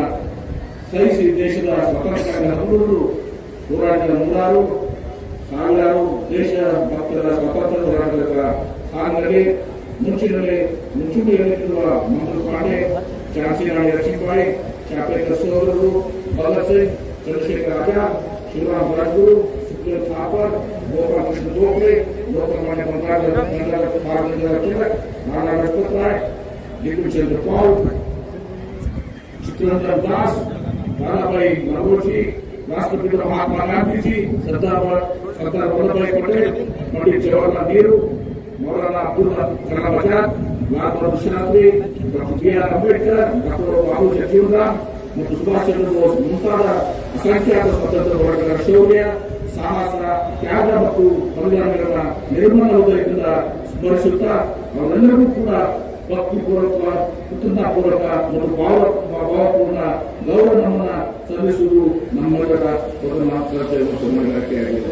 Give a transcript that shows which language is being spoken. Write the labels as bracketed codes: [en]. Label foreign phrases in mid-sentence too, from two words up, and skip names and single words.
[kn] ಸಹಿಸಿ ದೇಶದ ಸ್ವಾತಂತ್ರ್ಯಕ್ಕಾಗಿ ಹಗಲು ಹೋರಾಡಿದ ನೂರಾರು ಸಾವಿರಾರು ದೇಶ ಭಕ್ತರ ಸ್ವಾತಂತ್ರ್ಯ ಹೋರಾಟದ ಸಾಲಿನಲ್ಲಿ ಮುಂಚೂಣಿಯಲ್ಲಿರುವ ಮಂಗಲ್ ಪಾಂಡೆ, ಝಾನ್ಸಿ ರಾಣಿ ಲಕ್ಷ್ಮೀಬಾಯಿ, ಚಾಪೇಕರ್ ಸಹೋದರರು, ಭಗತ್ ಸಿಂಗ್, ಚಂದ್ರಶೇಖರ್ ಆಜಾದ್, ಶಿವರಾಮ್ ರಾಜಗುರು, ಸುಖದೇವ್ ಥಾಪರ್, ಗೋಪಾಲ್ ಕೃಷ್ಣ ಗೋಖಲೆ, ಲೋಕಮಾನ್ಯ ಗಂಗಾಧರ ತಿಲಕ್, ನಾನಾ ಲಜಪತ್ ರಾಯ್, ಬಿಪಿನ್ ಚಂದ್ರ ಪಾಲ್, ಚಿತ್ತರಂಜನ್ दास, दादाभाई नौरोजी, राष्ट्रपिता महात्मा गांधी जी, सरदार वल्लभभाई पटेल, पंडित जवाहरलाल नेहरू, मौलाना अब्दुल कलाम आजाद, लाल बहादुर शास्त्री, डॉक्टर बी.आर. ಅಂಬೇಡ್ಕರ್, ಡಾಕ್ಟರ್ ಬಾಬು ಜಗಜೀವನರಾಮ್ ಮತ್ತು ಸುಭಾಷ್ ಚಂದ್ರ ಬೋಸ್ ಮುಂತಾದ ಅಸಂಖ್ಯಾತ ಸ್ವತಂತ್ರ ಹೋರಾಟಗಾರರ ಶೌರ್ಯ, ಸಾಹಸ, ತ್ಯಾಗ ಮತ್ತು ಬಲಿದಾನಗಳ ನಿರ್ಮಲ ಹೃದಯದಿಂದ ಸ್ಮರಿಸುತ್ತಾ ಅವರೆಲ್ಲರಿಗೂ ಕೂಡ ಭಕ್ತಿಪೂರ್ವಕ, ಕೃತಜ್ಞತಾಪೂರ್ವಕ ಮತ್ತು ಭಾವಪೂರ್ಣ ಗೌರವ ನಮನ ಸಲ್ಲಿಸುವುದು ನಮ್ಮೆಲ್ಲರ ಪ್ರಥಮ ಕರ್ತವ್ಯ ಮತ್ತು ಹೊಣೆಗಾರಿಕೆಯಾಗಿದೆ.